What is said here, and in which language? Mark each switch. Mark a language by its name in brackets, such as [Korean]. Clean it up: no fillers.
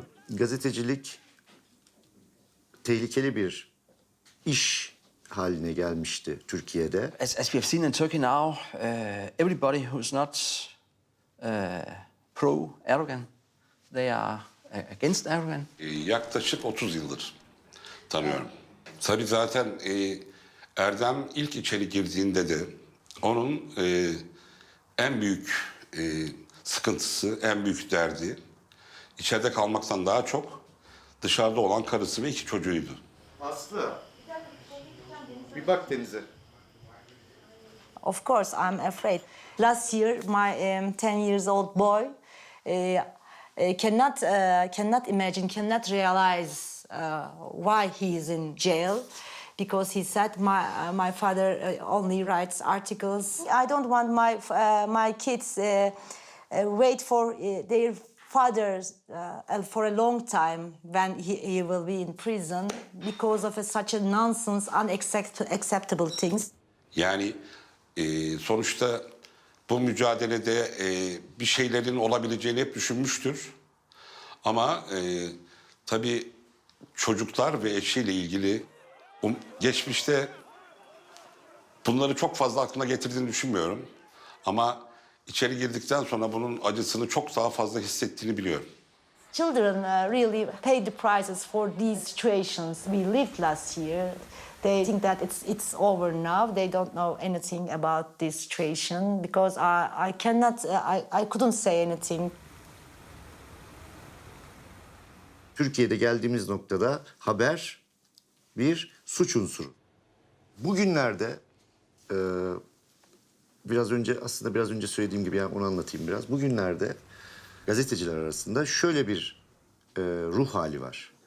[Turkish] Gazetecilik tehlikeli bir iş haline gelmişti Türkiye'de. [English] As we have seen in Turkey now, everybody who's not pro-Erdogan, they are against Erdogan. [Turkish] Yaklaşık 30 yıldır tanıyorum. Tabii zaten Erdem ilk içeri girdiğinde de onun en büyük sıkıntısı, en büyük derdi içeride kalmaktan daha çok dışarıda olan karısı ve 2 çocuğuydu. Aslı, bir bak denize. [English] Of course, I'm afraid. Last year, my 10 years old boy cannot imagine, cannot realize why he is in jail, because he said my father only writes articles. I don't want my kids wait for their fathers for a long time when he will be in prison because of such a nonsense, unacceptable things. [Turkish] Yani sonuçta bu mücadelede bir şeylerin olabileceğini hep düşünmüştür. Ama tabii çocuklar ve eşiyle ilgili geçmişte bunları çok fazla aklına getirdiğini düşünmüyorum. Ama içeri girdikten sonra bunun acısını çok daha fazla hissettiğini biliyorum. [English] Children really pay the prices for these situations we lived last year. They think that it's over now. They don't know anything about this situation because I cannot, I couldn't say anything. [Turkish] Türkiye'de geldiğimiz noktada haber bir suç unsuru. Bugünlerde biraz önce söylediğim gibi, yani onu anlatayım biraz. Bugünlerde gazeteciler arasında şöyle bir ruh hali var.